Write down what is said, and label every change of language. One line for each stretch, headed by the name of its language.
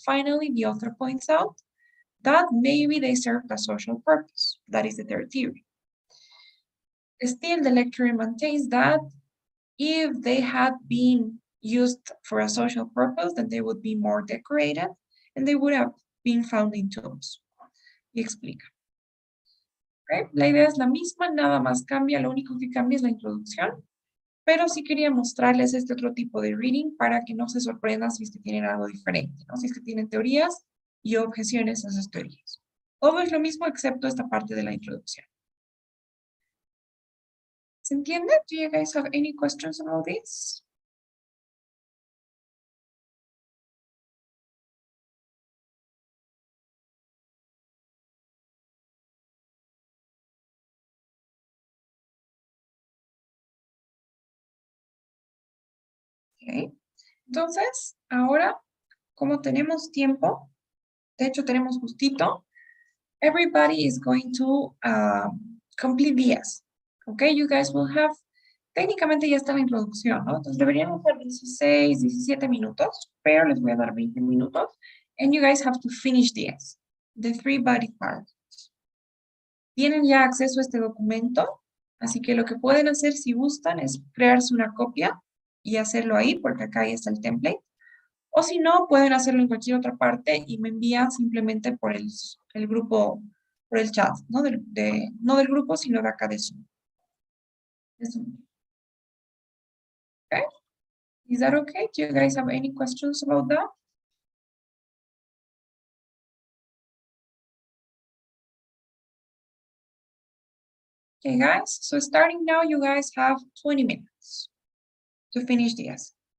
English: Finally, the author points out that maybe they served a social purpose. That is the third theory. Still, the lecturer maintains that if they had been used for a social purpose, then they would be more decorated and they would have been found in tombs.
Spanish: Y explica. Okay. La idea es la misma, nada más cambia, lo único que cambia es la introducción, pero sí quería mostrarles este otro tipo de reading para que no se sorprendan si es que tienen algo diferente, ¿no? Si es que tienen teorías y objeciones a esas teorías. Todo es lo mismo excepto esta parte de la introducción. ¿Se entiende?
English: Do you guys have any questions about this? Okay.
Spanish: Entonces, ahora, como tenemos tiempo, de hecho tenemos justito,
English: everybody is going to complete
Spanish: días.
English: Okay, you guys will have,
Spanish: técnicamente ya está la introducción, ¿no? Entonces deberían hacer 16, 17 minutos, pero les voy a dar 20 minutos.
English: And you guys have to finish días, the three body parts.
Spanish: Tienen ya acceso a este documento, así que lo que pueden hacer si gustan es crearse una copia y hacerlo ahí, porque acá ya está el template. O si no, pueden hacerlo en cualquier otra parte y me envían simplemente por el grupo, por el chat, ¿no? No del grupo, sino de acá de Zoom.
English: Okay? Is that okay? Do you guys have any questions about that? Okay, guys, so starting now, you guys have 20 minutes to finish this.